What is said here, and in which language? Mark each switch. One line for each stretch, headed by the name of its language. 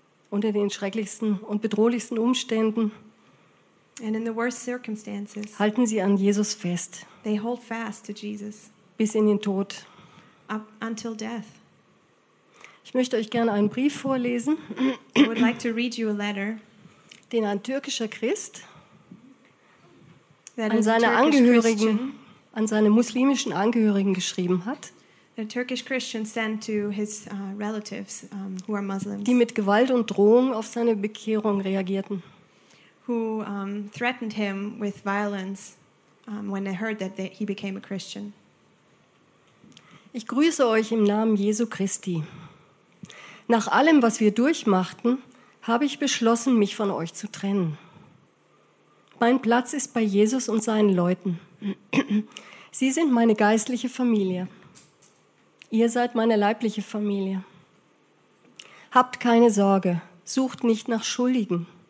German: Unter den schrecklichsten und bedrohlichsten Umständen.
English: And in the worst circumstances.
German: Halten sie an Jesus fest.
English: They hold fast to Jesus.
German: Bis in den Tod.
English: Up until death.
German: Ich möchte euch gerne einen Brief vorlesen.
English: I would like to read you a letter.
German: Den ein türkischer Christ an seine Angehörigen, an seine muslimischen Angehörigen geschrieben hat, die mit Gewalt und Drohung auf seine Bekehrung reagierten.
English: Who threatened him with violence when they heard that he became a Christian.
German: Ich grüße euch im Namen Jesu Christi. Nach allem, was wir durchmachten, habe ich beschlossen, mich von euch zu trennen. Mein Platz ist bei Jesus und seinen Leuten. Sie sind meine geistliche Familie. Ihr seid meine leibliche Familie. Habt keine Sorge, sucht nicht nach Schuldigen.